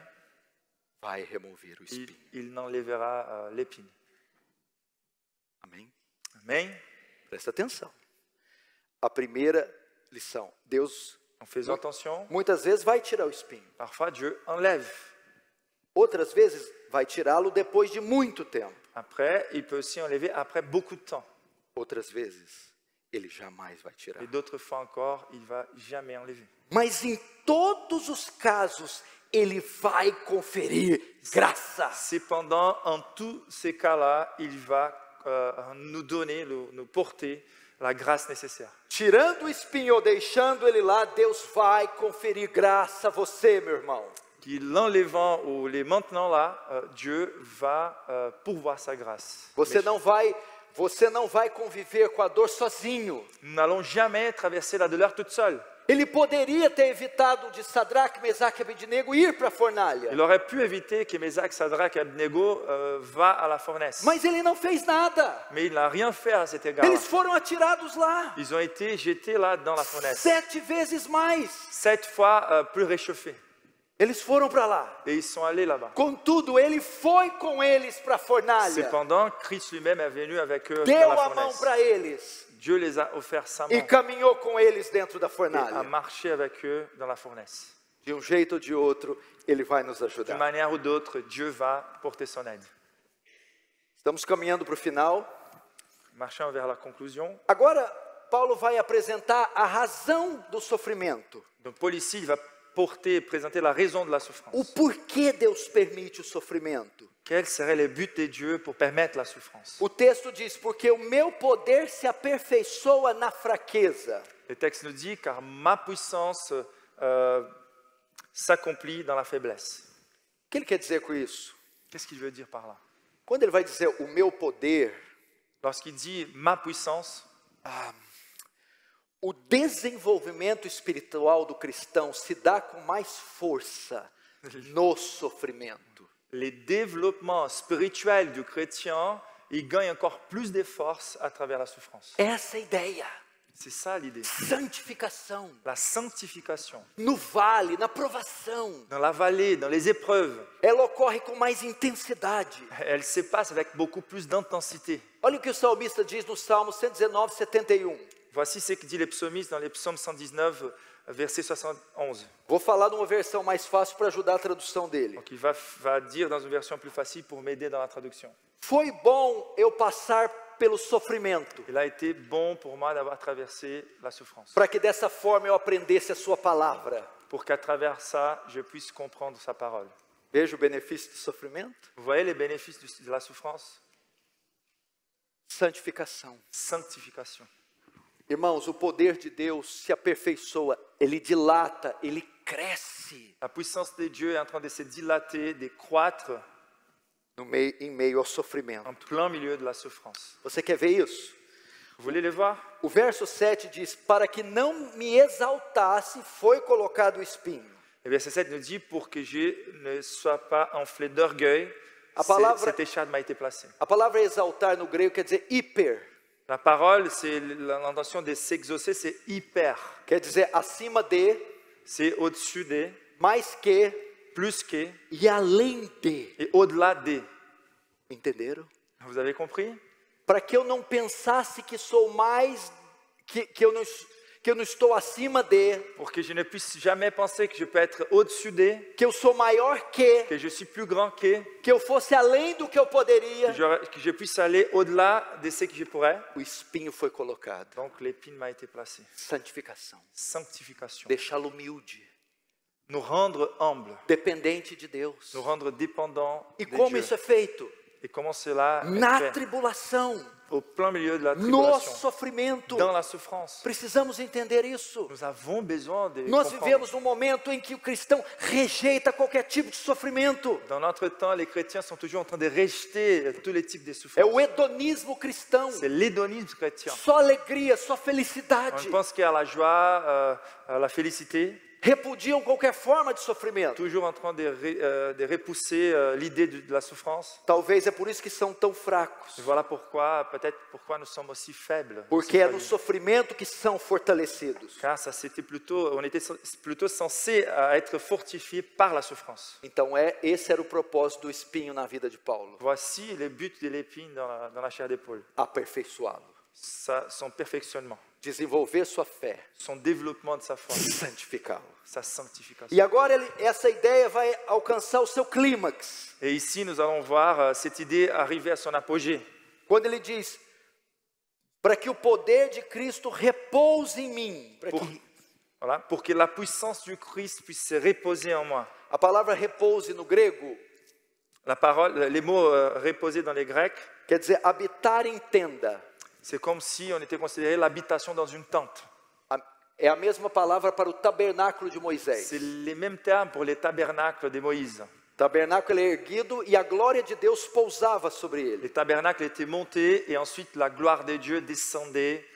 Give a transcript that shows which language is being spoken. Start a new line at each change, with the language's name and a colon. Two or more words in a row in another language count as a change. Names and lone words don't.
Portuguese: vai remover o espinho.
French: il n'enlèvera l'épine.
Portuguese: Amém?
French: Amen.
Portuguese: Presta atenção. A primeira lição: Deus
French: Donc faisons attention,
Portuguese: muitas vezes vai tirar o espinho.
French: parfois Dieu enlève.
Portuguese: Outras vezes vai tirá-lo depois de muito tempo.
French: Après, il peut aussi enlever après beaucoup de temps.
Portuguese: outras vezes, ele jamais vai tirar.
French: Et d'autres fois encore, il ne va jamais enlever.
Portuguese: Mas em todos os casos, ele vai conferir graça.
French: Cependant, en tous ces cas-là, il va nous donner, nous porter la grâce nécessaire.
Portuguese: Tirando o espinho ou deixando ele lá, Deus vai conferir graça a você, meu irmão.
French: Que l'enlevant ou les maintenant là, Dieu va pourvoir sa grâce.
Portuguese: Você não vai conviver com a dor sozinho.
French: Nous n'allons jamais traverser la douleur toute seule.
Portuguese: Ele poderia ter evitado de Sadraque, Mesaque e Abednego ir para a fornalha.
French: Il aurait pu éviter que Mésaque, Sadraque et Abednego va à la fournaise.
Portuguese: Mas ele não fez nada.
French: Mais il n'a rien fait à cet égard.
Portuguese: Eles foram atirados lá.
French: Ils ont été jetés là dans la fournaise.
Portuguese: 7 vezes mais.
French: 7 fois plus réchauffés.
Portuguese: Eles foram para lá.
French: Et ils sont allés là-bas.
Portuguese: Contudo, ele foi com eles para a fornalha.
French: Cependant, Christ lui-même est venu avec eux
Portuguese: Deu
French: dans la
Portuguese: a mão
French: fournaise.
Portuguese: para eles.
French: Dieu les a offert sa
Portuguese: E
French: main
Portuguese: caminhou com eles dentro da
French: et a
Portuguese: fornalha.
French: marché avec eux dans la fournaise.
Portuguese: De um jeito ou de outro, ele vai nos
French: D'une
Portuguese: ajudar.
French: manière ou d'autre, Dieu va porter son aide.
Portuguese: Estamos caminhando para o final.
French: Marchons vers la conclusion.
Portuguese: Agora, Paulo vai apresentar a razão do sofrimento.
French: Donc Paul ici, il va présenter la raison de la
Portuguese: O
French: souffrance.
Portuguese: porquê Deus permite o sofrimento.
French: Quel serait le but de Dieu pour permettre la souffrance?
Portuguese: O texto diz, porque o meu poder se aperfeiçoa na fraqueza.
French: Le texte nous dit, car ma puissance s'accomplit dans la faiblesse.
Portuguese: O que ele quer dizer com isso?
French: Qu'est-ce qu'il veut dire par là?
Portuguese: Quando ele vai dizer o meu poder,
French: Lorsqu'il dit ma puissance,
Portuguese: o desenvolvimento espiritual do cristão se dá com mais força no sofrimento.
French: les développements spirituels du chrétien, il gagne encore plus de force à travers la souffrance.
Portuguese: Essa é a ideia.
French: C'est ça l'idée.
Portuguese: Santificação.
French: La sanctification.
Portuguese: No vale, na provação.
French: Dans la vallée, dans les épreuves,
Portuguese: Ela ocorre com mais intensidade.
French: elle se passe avec beaucoup plus d'intensité.
Portuguese: Olha o que o salmista diz no Salmo 119, 71.
French: Voici ce que dit le psalmiste dans les psaumes 119, verset 71.
Portuguese: Vou falar numa versão mais fácil para ajudar a tradução dele.
French: Donc il va dire dans une version plus facile pour m'aider dans la traduction.
Portuguese: Foi bom eu passar pelo sofrimento,
French: Il a été bon pour moi d'avoir traversé la souffrance,
Portuguese: para que dessa forma eu aprendesse a sua palavra.
French: pour qu'à travers ça, je puisse comprendre sa parole.
Portuguese: Veja o benefício do sofrimento.
French: Vous voyez les bénéfices de la souffrance?
Portuguese: Santificação.
French: Sanctification.
Portuguese: Irmãos, o poder de Deus se aperfeiçoa, ele dilata, ele cresce
French: La puissance de Dieu est en train de se dilater, de croître
Portuguese: em meio ao sofrimento.
French: en plein milieu de la souffrance.
Portuguese: Você quer ver isso?
French: Vous voulez les voir?
Portuguese: O verso 7 diz, para que não me exaltasse, foi colocado o espinho.
French: Le verset 7 nous dit, pour que je ne sois pas enflé d'orgueil,
Portuguese: A palavra-
French: cette écharpe m'a été placée.
Portuguese: A palavra exaltar no grego quer dizer hiper,
French: La parole, c'est l'intention de s'exaucer, c'est hyper.
Portuguese: quer dizer acima de,
French: C'est au-dessus de,
Portuguese: mais que
French: plus que
Portuguese: e além de.
French: et au-delà de.
Portuguese: Entenderam?
French: Vous avez compris?
Portuguese: Para que eu não pensasse que sou mais, que eu não estou acima de,
French: Pour que je ne puisse jamais penser que je peux être au-dessus de,
Portuguese: que eu sou maior que
French: je suis plus grand que
Portuguese: eu fosse além do que eu poderia.
French: que je puisse aller au-delà de ce que je pourrais.
Portuguese: O espinho foi colocado.
French: Donc l'épine m'a été placée.
Portuguese: Santificação.
French: Sanctification.
Portuguese: Deixá-lo humilde,
French: Nous rendre humbles,
Portuguese: dependente de Deus.
French: nous rendre dépendants
Portuguese: E
French: de
Portuguese: como
French: Dieu.
Portuguese: isso é feito?
French: Et comment cela
Portuguese: Na
French: est fait?
Portuguese: tribulação,
French: Au plein milieu de la
Portuguese: no
French: tribulation,
Portuguese: sofrimento.
French: dans la souffrance.
Portuguese: Precisamos entender isso.
French: Nous avons besoin de
Portuguese: Nós
French: comprendre.
Portuguese: vivemos um momento em que o cristão rejeita qualquer tipo de sofrimento.
French: Dans notre temps, les chrétiens sont toujours en train de rejeter tous les types de
Portuguese: É
French: souffrances.
Portuguese: o hedonismo cristão.
French: C'est l'hédonisme chrétien.
Portuguese: Só alegria, só
French: On
Portuguese: felicidade.
French: pense qu'à la joie, à la félicité,
Portuguese: Repudiam qualquer forma de sofrimento.
French: toujours en train de repousser l'idée de la souffrance.
Portuguese: Talvez é por isso que são tão fracos.
French: Et voilà pourquoi, peut-être pourquoi nous sommes aussi faibles.
Portuguese: Porque
French: aussi
Portuguese: é no
French: fragiles.
Portuguese: sofrimento que são fortalecidos.
French: Car ça, on était plutôt censé être fortifié par la souffrance.
Portuguese: Então esse era o propósito do espinho na vida de Paulo.
French: Voici le but de l'épine dans la chair d'épaule.
Portuguese: Aperfeiçoá-lo.
French: Son perfectionnement,
Portuguese: Desenvolver sua fé.
French: son développement de sa foi,
Portuguese: Santificá-lo.
French: sa sanctification.
Portuguese: E agora essa ideia vai alcançar o seu clímax.
French: Et ici, nous allons voir cette idée arriver à son apogée.
Portuguese: Quando ele diz, para que o poder de Cristo repouse em mim.
French: Voilà, pour que la puissance du Christ puisse se reposer en moi.
Portuguese: A palavra repouse no grego
French: La parole, les mots reposer dans les Grecs,
Portuguese: quer dizer habitar em tenda.
French: c'est comme si on était considéré l'habitation dans une tente.
Portuguese: É a mesma palavra para o tabernáculo de Moisés.
French: C'est les mêmes termes pour les tabernacles de Moïse.
Portuguese: O tabernáculo é erguido e a glória de Deus pousava sobre ele.
French: Les tabernacles étaient montés et ensuite la gloire de Dieu descendait pour